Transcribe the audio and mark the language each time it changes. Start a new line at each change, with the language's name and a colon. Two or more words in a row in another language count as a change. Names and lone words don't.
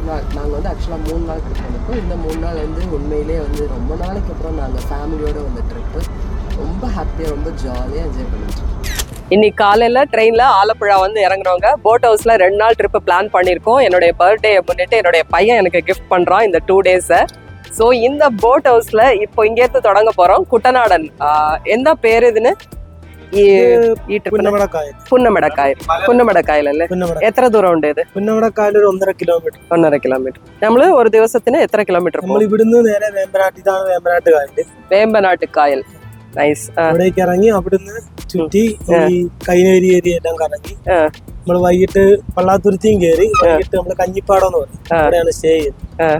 Tamil: நாங்கள் ஆக்சுவலாக 3 நாள் ட்ரிப் பண்ணியிருக்கோம். இந்த 3 நாள் உண்மையிலே ரொம்ப நாளைக்கு அப்புறம் நாங்கள் ஃபேமிலியோடு ட்ரிப்பு ரொம்ப ஹாப்பியாக, ரொம்ப ஜாலியாக என்ஜாய் பண்ணிட்டு. இன்னைக்கு காலையில் ட்ரெயினில் ஆலப்புழா இறங்குறவங்க
English: boat house
Tamil: 2 நாள் ட்ரிப்பு பிளான் பண்ணியிருக்கோம். என்னுடைய பர்த்டே முன்னிட்டு என்னுடைய பையன் எனக்கு கிஃப்ட் பண்ணுறான் இந்த 2 டேஸை. ஸோ இந்த
English: boat house
Tamil: இப்போ இங்கேருந்து தொடங்க போகிறோம். குட்டநாடன் எந்த பேர் இதுன்னு?
Malayalam: പുന്നമടക്കായൽ അല്ലേ? എത്ര ദൂരം ഉണ്ട് ഇത്? പുന്നമടക്കായൽ ഒരു 1.5 കിലോമീറ്റർ. 1.5 കിലോമീറ്റർ. നമ്മള് ഒരു ദിവസത്തിന് എത്ര കിലോമീറ്റർ? നമ്മൾ ഇവിടുന്ന് നേരെ വേമ്പനാട്ട്, ഇതാണ് വേമ്പനാട്ട് കായൽ. വേമ്പനാട്ട് കായൽ. നൈസ്. അവിടേക്ക് ഇറങ്ങി അവിടുന്ന് ചുറ്റി ഈ കൈനേരി ഏരിയ എല്ലാം കറങ്ങി നമ്മള് വൈകിട്ട് പള്ളാത്തുരുത്തിയും കയറി വൈകിട്ട് നമ്മള് കഞ്ഞിപ്പാടം എന്ന് പറയും, അവിടെയാണ് സ്റ്റേ ചെയ്യുന്നത്.